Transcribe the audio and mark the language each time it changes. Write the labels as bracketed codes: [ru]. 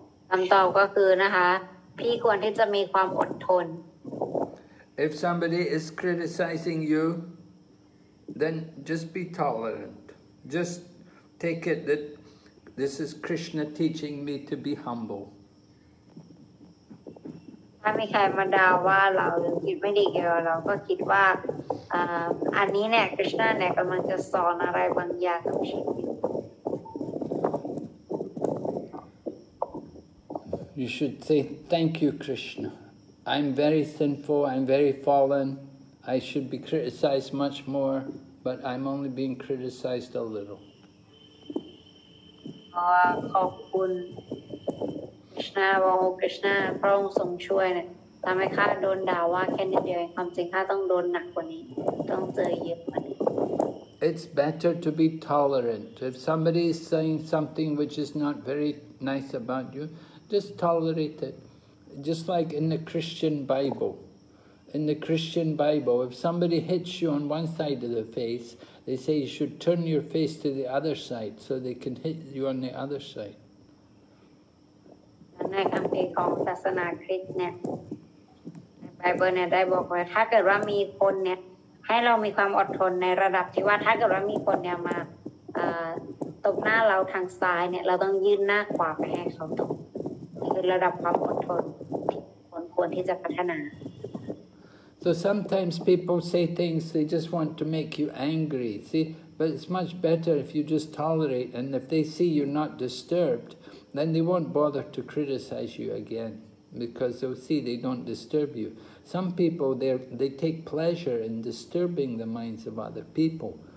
[th] คำตอบก็คือนะคะพี่ควรที่จะมีความอดทน [en] If somebody is criticizing you, then just be tolerant. Just take it that this is Krishna teaching me to be humble. [th] ถ้ามีใครมาด่าว่าเราหรือคิดไม่ดีเกี่ยวกับเราก็คิดว่าอันนี้เนี่ยคริชนาเนี่ยกำลังจะสอนอะไรบางอย่างกับชีวิต [en] You should say, thank you, Krishna. I'm very sinful, I'm very fallen. I should be criticized much more, but I'm only being criticized a little. [th] ขอบคุณคริชนาบอกคริชนาพระองค์ทรงช่วยเนี่ยทำให้ข้าโดนด่าว่าแค่นิดเดียวความจริงข้าต้องโดนหนักกว่านี้ต้องเจอเยอะกว่านี้ [en] It's better to be tolerant. If somebody is saying something which is not very nice about you, just tolerate it. Just like in the Christian Bible. in the Christian Bible, if somebody hits you on one side of the face, they say you should turn your face to the other side so they can hit you on the other side. [th] ในคัมภีร์ของศาสนาคริสต์เนี่ยในไบเบิลเนี่ยได้บอกไว้ถ้าเกิดว่ามีคนเนี่ยให้เรามีความอดทนในระดับที่ว่าถ้าเกิดว่ามีคนเนี่ยมาตบหน้าเราทางซ้ายเนี่ยเราต้องยื่นหน้าขวาไปให้เขาตบนี่คือระดับความอดทนที่คนควรที่จะพัฒนา [en] So sometimes people say things they just want to make you angry, see? But it's much better if you just tolerate, and if they see you're not disturbed, then they won't bother to criticize you again, because they'll see they don't disturb you. Some people, they take pleasure in disturbing the minds of other people.